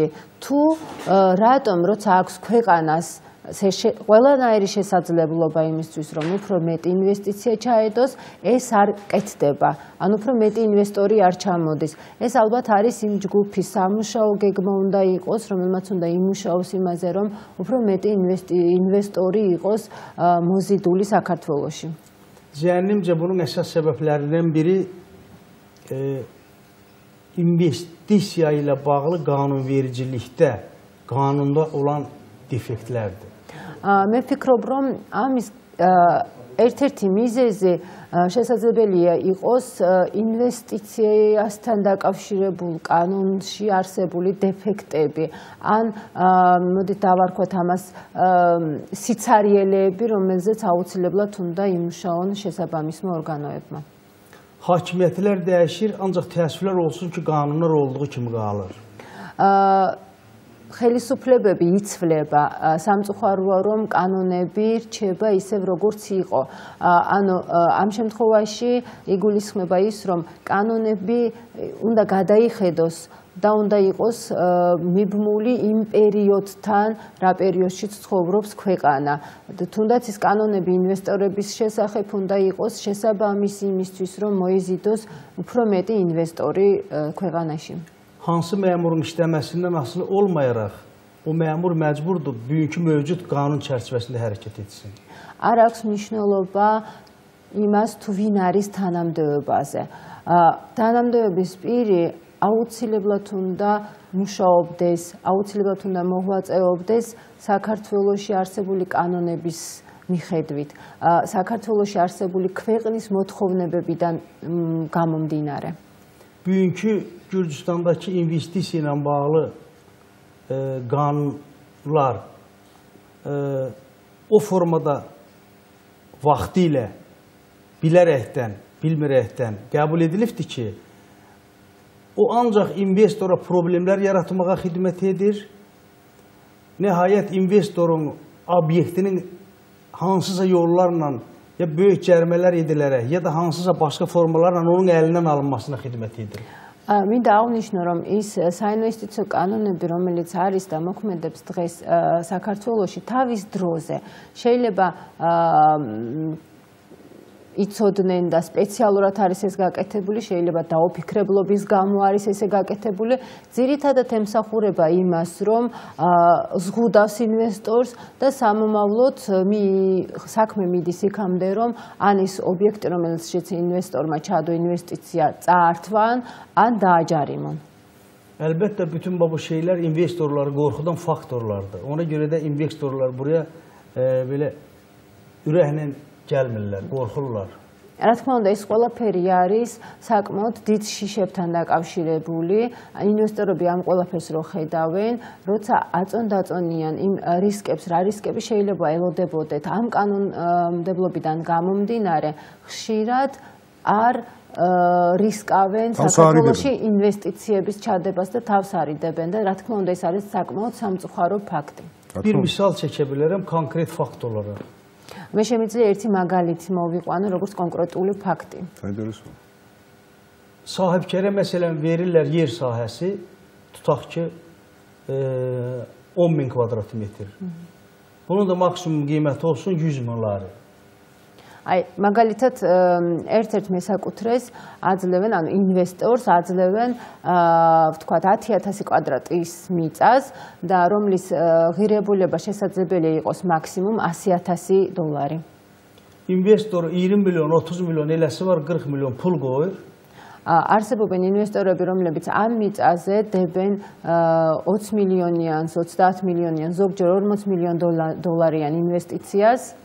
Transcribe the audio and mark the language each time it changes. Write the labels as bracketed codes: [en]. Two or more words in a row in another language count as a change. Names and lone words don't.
[ka] თუ რატომ, როცა აქვს ქვეყანას ყველანაირი შესაძლებლობა იმისთვის, რომ უფრო მეტი ინვესტიცია ჩაედოს, ეს არ კეთდება. ან უფრო მეტი ინვესტორი არ ჩამოდის. ეს ალბათ არის იმ ჯგუფის სამუშაო გეგმა უნდა იყოს, რომელმაც უნდა იმუშაოს იმაზე, რომ უფრო მეტი ინვესტორი იყოს მოზიდული საქართველოში. [az] Zənnimcə bunun əsas səbəblərindən biri investisiya ilə bağlı qanunvericilikdə, qanunda olan defektlərdir. [ka] მე ვფიქრობ, რომ ამის ერთ-ერთი მიზეზი შესაძლებელია იყოს ინვესტიციასთან დაკავშირებულ კანონში არსებული დეფექტები. ან მოდით დავარქვათ ამას სიცარიელეები, რომელზეც აუცილებლად უნდა იმუშაონ შესაბამისმა ორგანოებმა. [az] Hakimiyyətlər dəyişir, ancaq təəssüflər olsun ki, qanunlar olduğu kimi qalır. [ka] ხელისუფლებები იცვლება, სამწუხაროა რომ კანონები რჩება ისევ როგორც იყო. ანუ ამ შემთხვევაში იგულისხმება ის, რომ კანონები უნდა გადაიხედოს და უნდა იყოს მიბმული იმ პერიოდთან, რა პერიოდშიც ცხოვრობს ქვეყანა. თუნდაც ის კანონები ინვესტორების შესახებ უნდა იყოს შესაბამისი იმისთვის, რომ მოიზიდოს უფრო მეტი ინვესტორი ქვეყანაში. [az] Hansı məmurun işləməsindən asılı olmayaraq, o məmur məcburdur bugünkü mövcud qanun çərçivəsində hərəkət etsin. [ka] არ აქვს მნიშვნელობა იმას, თუ ვინ არის თანამდებობაზე. თანამდებობის პირი აუცილებლად უნდა მუშაობდეს, აუცილებლად უნდა მოღვაწეობდეს საქართველოში არსებული კანონების მიხედვით, საქართველოში არსებული ქვეყნის მოთხოვნებებიდან გამომდინარე. [az] Bugünkü Gürcüstandakı investisiya ilə bağlı qanunlar o formada vaxtilə bilərəkdən, bilmirəkdən qəbul edilibdir ki, o ancaq investora problemlər yaratmağa xidmət edir. Nəhayət investorun obyektinin hansısa yollarla ya böyük cərimələr edilərək, ya da hansısa başqa formalarla onun əlindən alınmasına xidmət edir. [ka] მინდა აღნიშნო, რომ ის საინვესტიციო კანონები, რომელიც არის და მოქმედებს დღეს საქართველოში თავის დროზე, შეიძლება იცოდნენ და სპეციალურად არის ეს გაკეთებული, შეიძლება დაუფიქრებლობის გამო არის ესე გაკეთებული. ძირითადად ემსახურება იმას, რომ ზღუდავს ინვესტორს და სამომავლოდ საქმე მიდის იქამდე, რომ ან ის ობიექტი, რომელშიც ინვესტორმა ჩადო ინვესტიცია წაართვან, ან დააჯარიმონ. [az] Əlbəttə bütün bu şeylər investorları qorxudan faktorlardır. Ona görə də investorlar buraya belə ürəklə gəlmirlər, qorxurlar. [ka] რა თქმა უნდა, ეს ყველაფერი არის საკმაოდ დიდ შიშებთან დაკავშირებული. ინვესტორები ამ ყველაფერს რო ხედავენ, როცა აწონ-დაწონიან იმ რისკებს, რა რისკები შეიძლება ელოდებოდეთ ამ კანონმდებლობიდან გამომდინარე, ხშირად არ რისკავენ საქართველოში ინვესტიციების ჩადებას და თავს არიდებენ და რა თქმა უნდა, ეს არის საკმაოდ სამწუხარო ფაქტი. [az] Bir misal çəkə bilərəm konkret faktorlara. [ka] მე შემიძლია ერთი მაგალითი მოვიყვანო, როგორც კონკრეტული ფაქტი. საინტერესოა. [az] Sahibkərə məsələn verirlər yer sahəsi, tutaq ki 10.000 kvadrat metr. Bunun da maksimum qiyməti olsun 100.000 lari. [ka] აი, მაგალითად ერთ-ერთ მესაკუთრეს აძლევენ, ანუ ინვესტორს აძლევენ, ვთქვათ 10.000 კვადრატის მიწას და რომლის ღირებულება შესაძლებელია იყოს მაქსიმუმ $100,000. [az] İnvestor 20 milyon, 30 milyon eləsi var, 40 milyon pul qoyur. [ka] არსებობენ ინვესტორები, რომლებიც ამ მიწაზე დებენ 20 მილიონიან, 30 მილიონიან, ზოგჯერ 40 მილიონ დოლარიან ინვესტიციას.